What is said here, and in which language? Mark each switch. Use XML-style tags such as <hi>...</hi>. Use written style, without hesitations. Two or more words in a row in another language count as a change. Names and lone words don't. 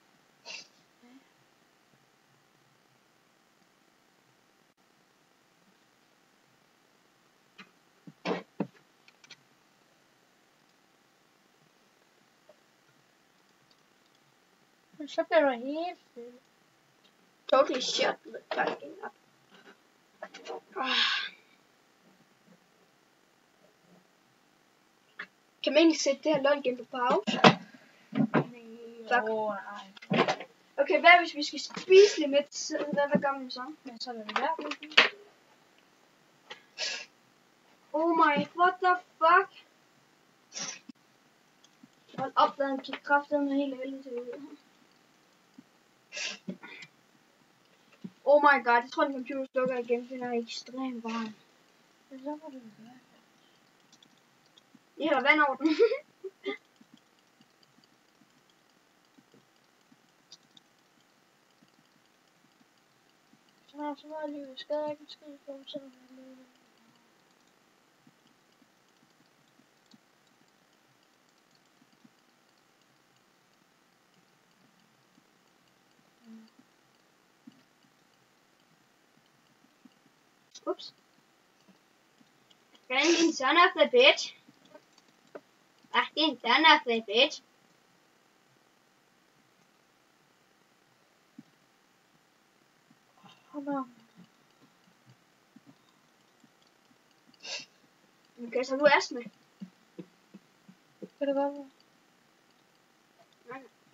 <da>Men så bliver der helt stille.</da> <en>Totally shut the fucking up.</en> <da>Kan man egentlig sætte det her LOL game på pause? Fuck. Nej. Okay, hvad hvis vi skal spise lidt med tiden? Hvad gør man så? Men så er det værd.</da> <en>Oh my, what the fuck?</en> <da>Hold op, der er en kraftedeme helt helvede til ude.</da> <en>Oh my god,</en> <da>jeg tror, den computer slukker igen, for den er ekstremt varm. Men så må det være. Jeg hælder vand over den. Så meget liv. Skal jeg ikke en skid på, så er det Oops.</da> <en>Friendly son of a bitch.</en> <da>Din</da> <en>son of a bitch.</en> <da>Okay, så du er astma. Kan det godt være? Nej.</da>